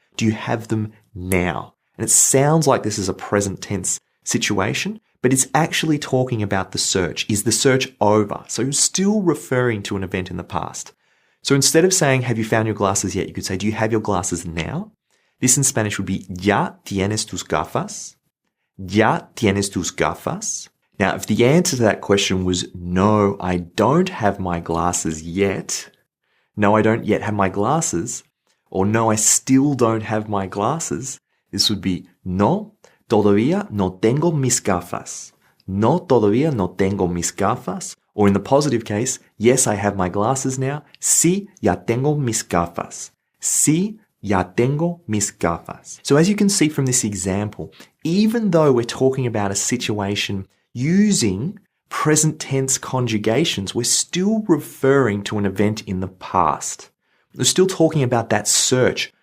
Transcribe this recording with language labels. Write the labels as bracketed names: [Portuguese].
[English] Do you have them now? And it sounds like this is a present tense situation, but it's actually talking about the search. Is the search over? So you're still referring to an event in the past. So instead of saying, have you found your glasses yet? You could say, do you have your glasses now? This in Spanish would be, [Spanish] ¿Ya tienes tus gafas? ¿Ya tienes tus gafas? [English] Now, if the answer to that question was, no, I don't have my glasses yet. No, I don't yet have my glasses. Or no, I still don't have my glasses. This would be, [Spanish] no, todavía no tengo mis gafas. No, todavía no tengo mis gafas. [English] Or in the positive case, yes, I have my glasses now. [Spanish] Sí, ya tengo mis gafas. Sí, ya tengo mis gafas. [English] So as you can see from this example, even though we're talking about a situation using present tense conjugations, we're still referring to an event in the past. We're still talking about that search